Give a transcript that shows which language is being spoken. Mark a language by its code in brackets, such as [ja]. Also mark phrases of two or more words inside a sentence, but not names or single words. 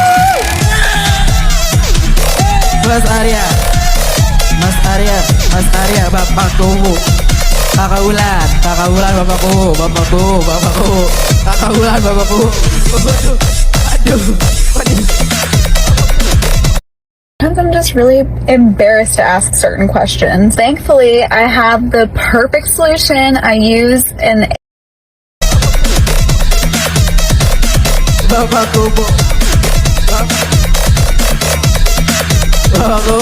[id] Mas Arya, Mas Arya, Mas Arya, bapakku. Kakak Ulan, bapakku, bapakku, bapakku. Kakak Ulan, bapakku. Aduh, aduh. [en] Sometimes I'm just really embarrassed to ask certain questions. Thankfully, I have the perfect solution. I use an [id] Bapakku, Bu. Bapakku.